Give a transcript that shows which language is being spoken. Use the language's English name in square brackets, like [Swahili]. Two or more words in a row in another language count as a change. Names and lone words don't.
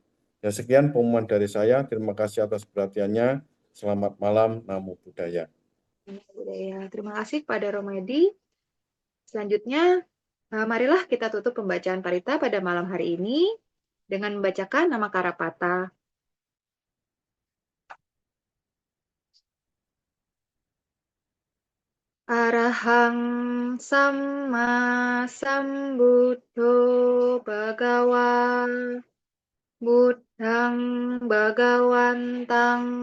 [Indonesian] Ya, sekian pengumuman dari saya. Terima kasih atas perhatiannya. Selamat malam, [Pali] Namo Buddhaya. [Indonesian] Terima kasih kepada Romo Edi. Selanjutnya, marilah kita tutup pembacaan parita pada malam hari ini dengan membacakan nama Karapata. [Pali] Arahang Samma Sambuddho Bhagawa Buddhang Bhagawantang